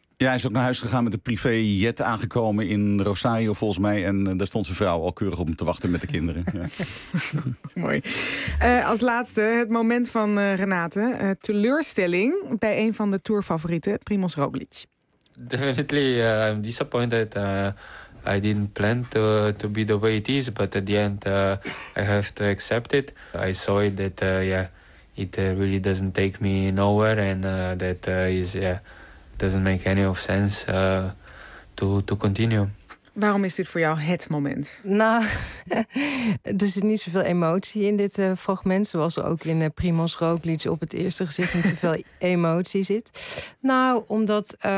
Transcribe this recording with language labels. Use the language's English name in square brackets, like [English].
[Dutch] Ja, hij is ook naar huis gegaan met een privéjet aangekomen in Rosario volgens mij. En daar stond zijn vrouw al keurig op hem te wachten met de kinderen. Ja. Mooi. Als laatste het moment van Renate. Teleurstelling bij een van de tourfavorieten, Primoz Roglic. [English] Definitely, I'm disappointed. I didn't plan to be the way it is. But at the end, I have to accept it. I saw it that, it really doesn't take me nowhere. And that is, doesn't make any of sense to continue. [Dutch] Waarom is dit voor jou het moment? Nou, er zit niet zoveel emotie in dit fragment. Zoals er ook in Primoz Roglic op het eerste gezicht niet zoveel emotie zit. Nou, omdat...